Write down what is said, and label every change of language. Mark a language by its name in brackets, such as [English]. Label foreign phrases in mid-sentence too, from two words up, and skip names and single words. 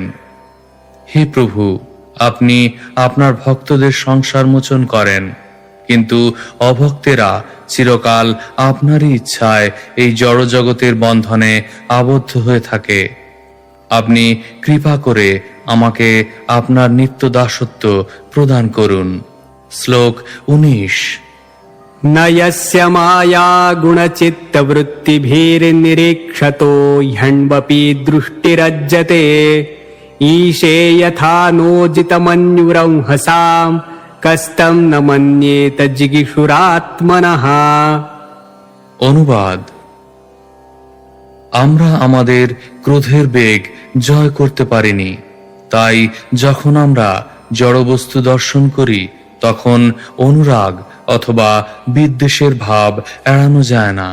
[Bangla] হে প্রভু, আপনি আপনার ভক্তদের সংসার মোচন করেন, কিন্তু অভক্তেরা চিরকাল আপনারই ইচ্ছায় এই জড়জগতের বন্ধনে আবদ্ধ হয়ে থাকে। আপনি কৃপা করে আমাকে আপনার নিত্য দাসত্ব প্রদান করুন। শ্লোক 19। [Sanskrit] न यस्य माया गुणचित्तवृत्तिभिर्निरीक्षतो ह्यण्वपि दृष्टिरज्यते ईशे यथा नोजितमन्युरंहसाम् कस्तं न मन्येत जिगीषुरात्मनः। [Bangla] অনুবাদ। আমরা আমাদের ক্রোধের বেগ জয় করতে পারিনি, তাই যখন আমরা জড়বস্তু দর্শন করি তখন অনুরাগ অথবা বিদ্বেষের ভাব এড়ানো যায় না।